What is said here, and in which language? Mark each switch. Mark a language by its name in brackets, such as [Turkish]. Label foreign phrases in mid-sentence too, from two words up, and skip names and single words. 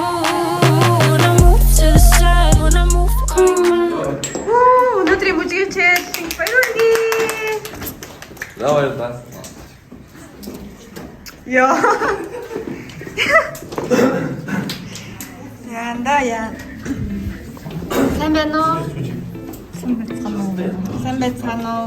[English] When I moved to the side, when I moved [Mongolian] Өнөөдрийн бүжгийн чээл баярлалаа. Давай. Яа. Яа. Сайн байна уу? Сайн байна уу?